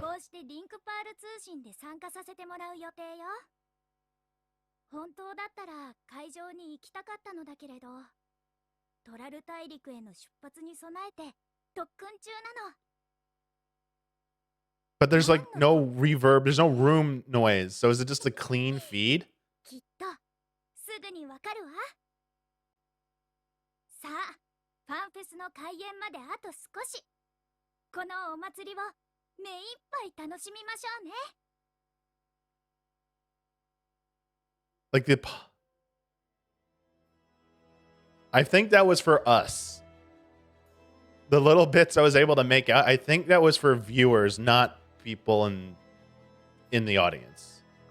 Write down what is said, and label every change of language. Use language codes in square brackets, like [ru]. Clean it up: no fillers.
[ja] こうしてリンクパール通信で参加させてもらう予定よ。本当だったら会場に行きたかったのだけれど、トラル大陸への出発に備えて特訓中なの。 [en] But there's like no reverb, there's no room noise. So is it just a clean feed? [ja] きっとすぐにわかるわ。さあ、ファンフェスの開演まであと少し。このお祭りを目いっぱい楽しみましょうね。 [en] Like I think that was for us. The little bits I was able to make out, I think that was for viewers, not people in the audience.